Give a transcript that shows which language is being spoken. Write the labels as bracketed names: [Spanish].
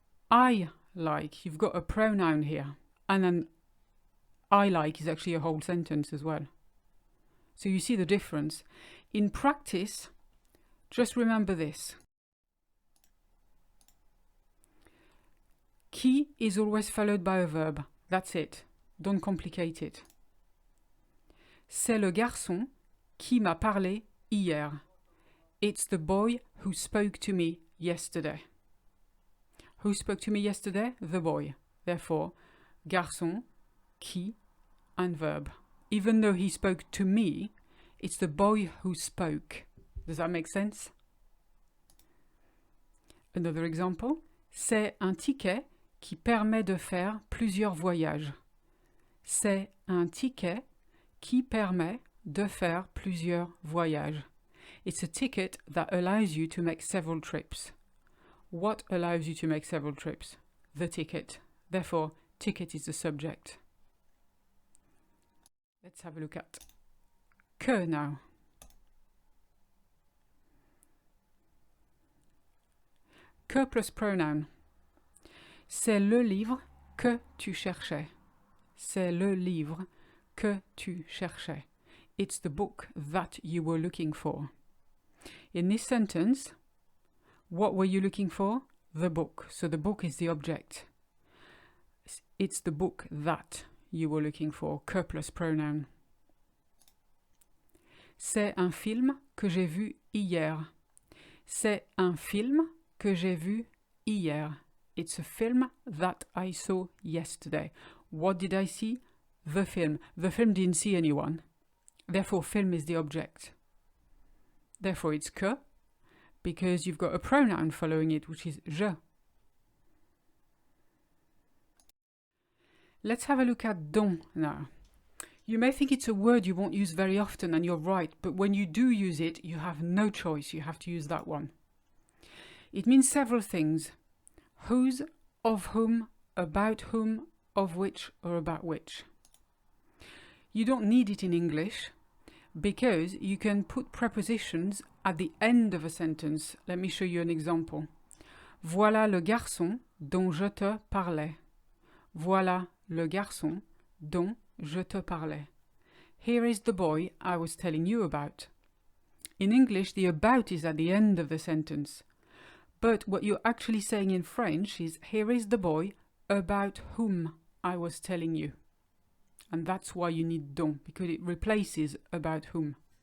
[English] I like, you've got a pronoun here. And then I like is actually a whole sentence as well. So you see the difference. In practice, just remember this. Qui is always followed by a verb. That's it. Don't complicate it. [French] C'est le garçon qui m'a parlé hier. [English] It's the boy who spoke to me yesterday. Who spoke to me yesterday? The boy. Therefore, garçon, qui, and verb. Even though he spoke to me, it's the boy who spoke. Does that make sense? Another example. [French] C'est un ticket qui permet de faire plusieurs voyages. C'est un ticket qui permet de faire plusieurs voyages. [English] It's a ticket that allows you to make several trips. What allows you to make several trips? The ticket. Therefore, ticket is the subject. Let's have a look at que now. Que plus pronoun. [French] C'est le livre que tu cherchais. C'est le livre que tu cherchais. [English] It's the book that you were looking for. In this sentence, what were you looking for? The book. So the book is the object. It's the book that you were looking for. Que plus pronoun. [French] C'est un film que j'ai vu hier. C'est un film que j'ai vu hier. [English] It's a film that I saw yesterday. What did I see? The film. The film didn't see anyone. Therefore, film is the object. Therefore, it's que, because you've got a pronoun following it, which is je. Let's have a look at dont now. You may think it's a word you won't use very often, and you're right, but when you do use it, you have no choice. You have to use that one. It means several things. Whose, of whom, about whom, of which, or about which. You don't need it in English because you can put prepositions at the end of a sentence. Let me show you an example. [French] Voilà le garçon dont je te parlais. Voilà le garçon dont je te parlais. [English] Here is the boy I was telling you about. In English, the about is at the end of the sentence. But what you're actually saying in French is, here is the boy about whom I was telling you. And that's why you need dont, because it replaces about whom.